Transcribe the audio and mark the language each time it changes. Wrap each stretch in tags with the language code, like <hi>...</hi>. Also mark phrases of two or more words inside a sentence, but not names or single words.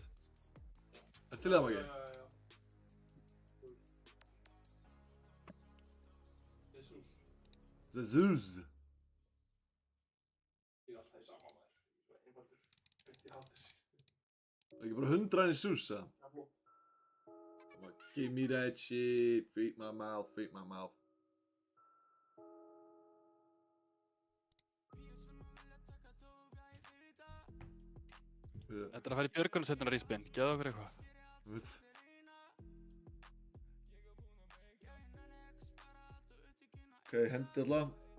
<is>Er til það, Maggi? Zeus. Ég er alltaf í sama maður. Ég er einfaldur. Ekki Anders. Það er ekki bara 100 í Zeus, eða?</is> <en>Give me that shit. Feed my mouth, feed my mouth.</en> <is>Þetta er að fara í björgunarsveitina Rísbein, geðu okkur eitthvað. Ok, hendi alltaf.</is>